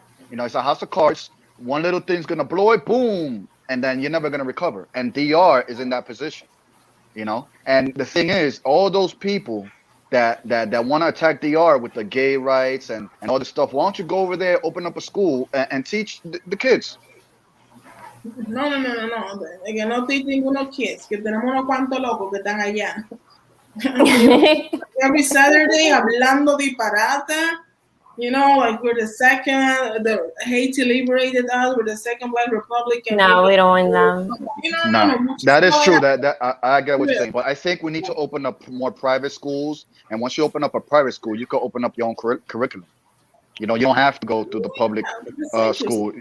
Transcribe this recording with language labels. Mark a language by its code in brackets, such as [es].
[en] It's a house of cards. One little thing's gonna blow it, boom, and then you're never gonna recover. And DR is in that position. And the thing is, all those people that want to attack DR with the gay rights and all this stuff, why don't you go over there, open up a school and teach the kids? No. [es] Que no teach ninguno kids, que tenemos unos cuantos locos que están allá. [en] Every Saturday [es] hablando disparate. [en] Like we're the Haiti liberated us. We're the second Black Republic. No, we don't want them. No, that is true. That I get what you're saying. But I think we need to open up more private schools. And once you open up a private school, you can open up your own curriculum. You don't have to go to the public school.